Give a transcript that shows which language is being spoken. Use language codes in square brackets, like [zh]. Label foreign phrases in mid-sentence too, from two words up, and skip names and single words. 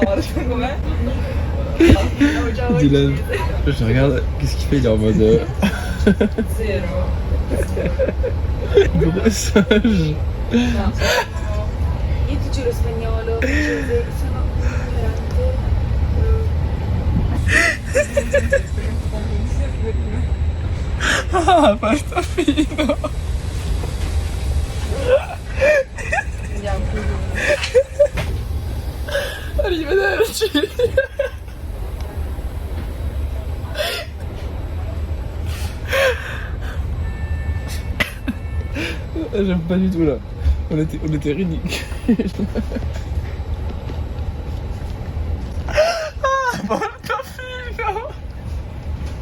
[fr] Dylan, je regarde, qu'est-ce qu'il fait? Il est en mode... Gros sage. [it] Io ti giuro spagnolo, francese, sono ignorante. Ah, Portofino. Arrivederci. [fr] J'aime pas du tout là. On était ridicule. Ah, Portofino.